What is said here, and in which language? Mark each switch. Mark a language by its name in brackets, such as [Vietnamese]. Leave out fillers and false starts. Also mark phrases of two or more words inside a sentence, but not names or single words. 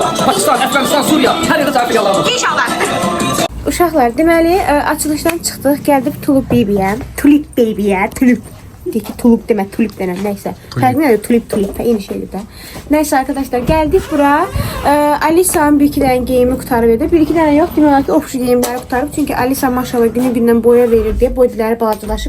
[Turkish] Pakistan, Afganistan, Suriye. Her yerde tarif filiallar var. [Azerbaijani] Uşaqlar, deməli, açılışdan çıxdıq, gəldik Tulip Baby'yə. Tulip Baby'yə, Tulip. Deyək ki, tulip demə, tulip denəm, neysə. Fərqi nədir? Tulip, eyni şeydir də. Neysə arkadaşlar, gəldik bura. Alisa'nın bir iki dənə geyimi qutarıb edir. Bir iki dənə yox, demək olar ki, oxşu geyimləri qutarıb. Çünki Alisa maşallah günü-gündən boya verir deyə boydiləri balacalaşıb.